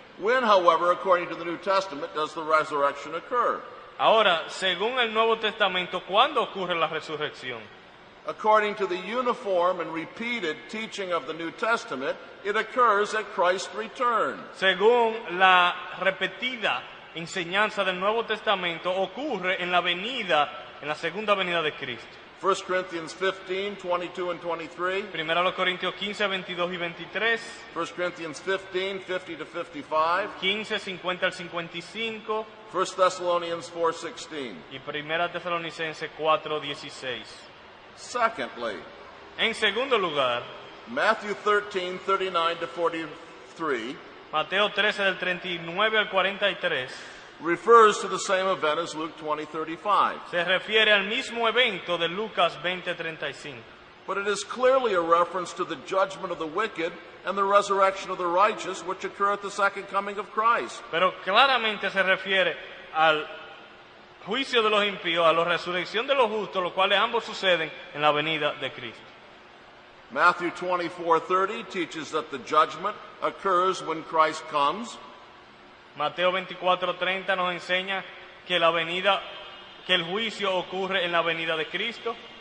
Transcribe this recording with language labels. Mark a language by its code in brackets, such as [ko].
[en] When, however, according to the New Testament, does the resurrection occur? [es] Ahora, según el Nuevo Testamento, ¿cuándo ocurre la resurrección? [en] According to the uniform and repeated teaching of the New Testament, it occurs at Christ's return. [es] Según la repetida enseñanza del Nuevo Testamento, ocurre en la segunda venida de Cristo. [en] 1 Corinthians 15, 22 and 23. [es] Primero los Corintios 15, 22 y 23. [en] 1 Corinthians 15, 50 to 55. [es] 15, 50 al 55. [en] 1 Thessalonians 4:16. [es] Y Primera Tesalonicenses 4, 16. [en] Secondly, [es] En segundo lugar, [en] Matthew 13, 39 to 43 [es] Mateo 13 del 39 al 43 [en] refers to the same event as Luke 20, 35. [es] se refiere al mismo evento de Lucas 20:35. [en] But it is clearly a reference to the judgment of the wicked and the resurrection of the righteous, which occur at the second coming of Christ. [es] Pero claramente se refiere al juicio de los impíos, a la resurrección de los justos, los cuales ambos suceden en la venida de Cristo. [en] Matthew 24:30 teaches that the judgment occurs when Christ comes. [es] Mateo 24:30 nos enseña que el juicio ocurre en la venida de Cristo.